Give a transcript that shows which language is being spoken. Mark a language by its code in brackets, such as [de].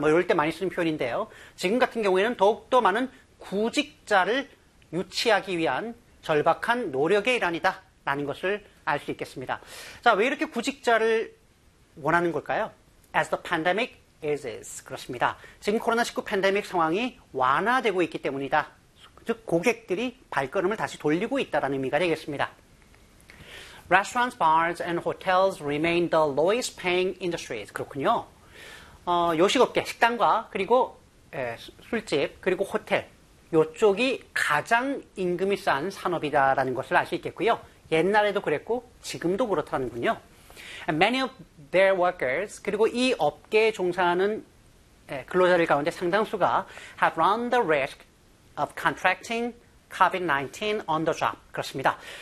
[ko] 뭐 이럴 때 많이 쓰는 표현인데요. 지금 같은 경우에는 더욱더 많은 구직자를 유치하기 위한 절박한 노력의 일환이다 라는 것을 알 수 있겠습니다. 자, 왜 이렇게 구직자를 원하는 걸까요? [en] As the pandemic eases. [ko] 그렇습니다. 지금 코로나19 팬데믹 상황이 완화되고 있기 때문이다. 즉 고객들이 발걸음을 다시 돌리고 있다라는 의미가 되겠습니다. [en] Restaurants, bars, and hotels remain the lowest paying industries. [ko] 그렇군요. 요식업계, 식당과 그리고 술집, 그리고 호텔. 요쪽이 가장 임금이 싼 산업이다라는 것을 알 수 있겠고요. 옛날에도 그랬고 지금도 그렇다는군요. [en] And many of their workers, [ko] 그리고 이 업계에 종사하는 근로자들 가운데 상당수가 [en] have run the risk of contracting COVID-19 on the job. [ko] 그렇습니다.